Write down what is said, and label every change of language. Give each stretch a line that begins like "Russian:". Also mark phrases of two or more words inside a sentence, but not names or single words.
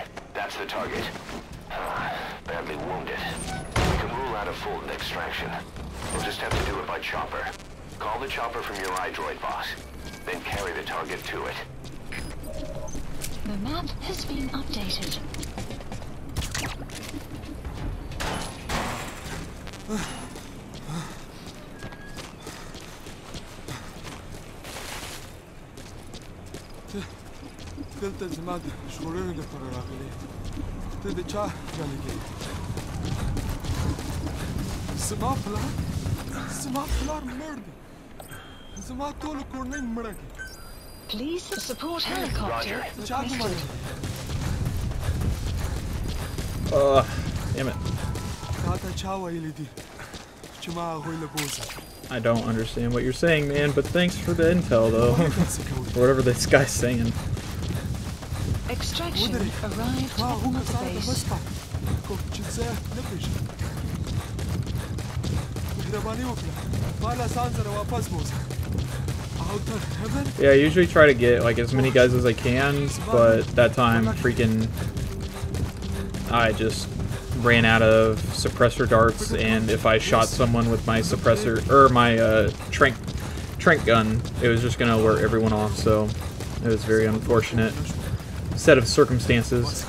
English: That's the target. Badly wounded. We can rule out a full extraction. We'll just have to do it by chopper. Call the chopper from your iDroid boss. Then carry the target to it. The map has been updated.
Pashto: دلته زما د ژغورنې لپاره راغلی ته د چا رالېږې زما پلار مړ دی زما ټوله کورنۍ مړه دي
English: Please support helicopter requested. Damn it.
Pashto: تا ته چا ویلي دي چې ما هغوی له بوځه
English: I don't understand what you're saying, man, but thanks for the intel, though. Whatever this guy's saying. Extraction arrived at Mother Base.
Pashto: کوم چې څه نه پېژنم مهرباني وکړه ما له ځان سره واپس بوځه
English: Yeah, I usually try to get like as many guys as I can, but that time freaking I just ran out of suppressor darts, and if I shot someone with my suppressor or my trank gun, it was just gonna alert everyone off, so it was very unfortunate set of circumstances.